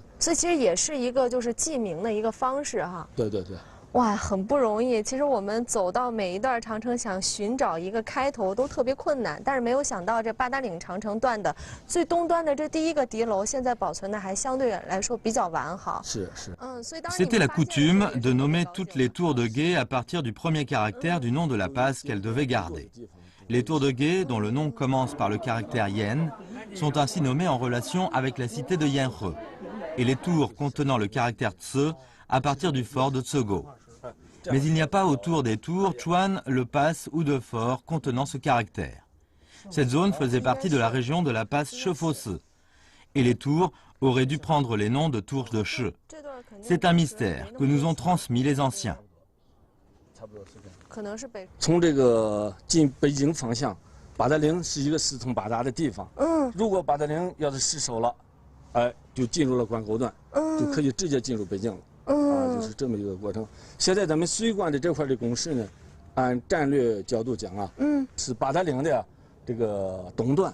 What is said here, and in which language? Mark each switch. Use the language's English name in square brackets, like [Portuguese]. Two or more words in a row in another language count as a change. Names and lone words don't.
[Chinese] 所以其实也是一个就是记名的一个方式哈。对。哇，很不容易。其实我们走到每一段长城，想寻找一个开头都特别困难。但是没有想到，这八达岭长城段的最东端的这第一个敌楼，现在保存的还相对来说比较完好。是。 [French] C'était la coutume de nommer toutes les tours de guet à partir du premier caractère du nom de la passe qu'elles devaient garder. Les tours de guet, dont le nom commence par le caractère yen, sont ainsi nommées en relation avec la cité de Yenhe, et les tours contenant le caractère tse à partir du fort de Tsego. Mais il n'y a pas autour des tours Chuan, le pass ou de fort contenant ce caractère. Cette zone faisait partie de la région de la passe Shefosse, et les tours auraient dû prendre les noms de tours de She. C'est un mystère que nous ont transmis les anciens. [Chinese] 可能是北。从这个进北京方向，八达岭是一个四通八达的地方。如果八达岭要是失守了，哎，就进入了关口段，就可以直接进入北京了。就是这么一个过程。现在咱们水关的这块的工事呢，按战略角度讲啊，是八达岭的这个东段。